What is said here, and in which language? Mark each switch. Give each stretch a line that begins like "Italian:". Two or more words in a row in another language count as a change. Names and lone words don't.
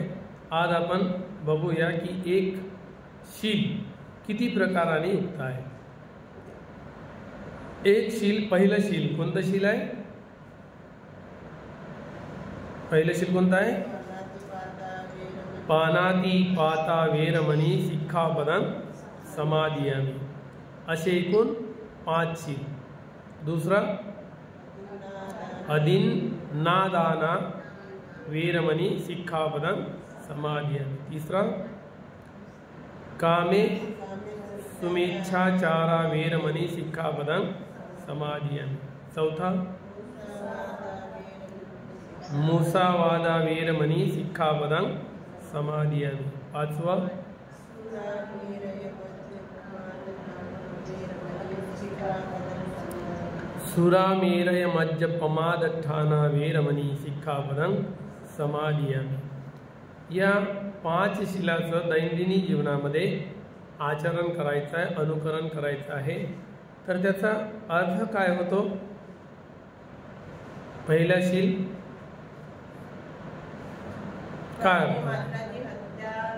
Marathi: आज आपण बघूया की एक शील किती प्रकाराने युक्त आहे। एक शील, पहिलं शील कोणतं शील आहे? पहिलं शील कोणतं आहे?
Pali: पानाती पाता वेरमणी सिक्खापदं समादियामि,
Marathi: असे एकूण 5 शील।
Pali: दुसरा अदिन नादाना वेरमणी सिक्खापदं समादियामि। तीसरा कामे सुमेच्छाचारा वेरमणी सिक्खापदं समादियामि। चौथा मुसावादा वेरमणी सिक्खापदं समादियामि। पाचवा सुरामेरय मज्जपमादठाना वेरमणी सिक्खापदं समादियामि।
Marathi: या 5 शिलाचं दैनंदिनी जीवनामध्ये आचरण करायचं आहे, अनुकरण करायचं आहे। तर त्याचा अर्थ काय होतो? पहिला शील काय अर्थ?